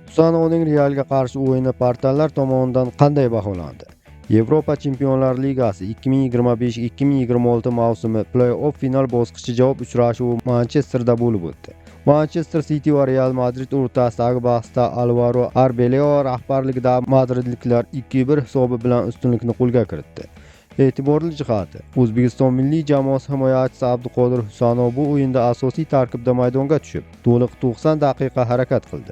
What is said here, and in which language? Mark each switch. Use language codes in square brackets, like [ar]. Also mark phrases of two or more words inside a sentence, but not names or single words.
[uz] Husanovning Realga qarshi o'yini portallar tomonidan qanday baholandi? Yevropa Chempionlar Ligasi 2025-2026 mavsumi play-off final bosqichi javob uchrashuvi Manchesterda bo'lib o'tdi. Manchester City va Real Madrid o'rtasidagi bahsda Alvaro Arbeloa rahbarligidagi madridliklar 2-1 hisobi bilan ustunlikni qo'lga kiritdi. E'tiborli jihati, O'zbekiston milliy jamoasi himoyachisi Abduqodir Husanov bu o'yinda asosiy tarkibda maydonga tushib, to'liq 90 daqiqa harakat qildi.